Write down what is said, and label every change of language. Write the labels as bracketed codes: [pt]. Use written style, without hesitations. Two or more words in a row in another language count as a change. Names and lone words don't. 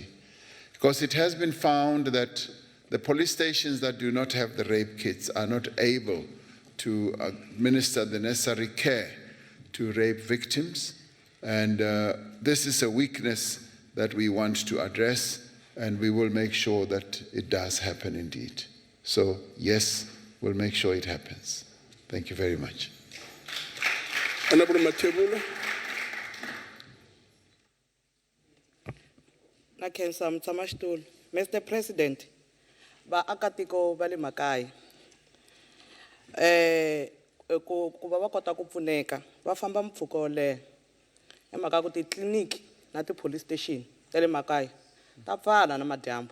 [en] Because it has been found that the police stations that do not have the rape kits are not able to administer the necessary care to rape victims. And this is a weakness that we want to address, and we will make sure that it does happen indeed. So yes, we'll make sure it happens. Thank you very much. Honorable Matebula. Mr. [ts] President, ba akatiko bale makai. Ku va va kota ku pfuneka va famba mpfhuka wo leha emhaka ku titliliniki na ti- [en] police station [ts] ta le makaya ta pfala na madyambu.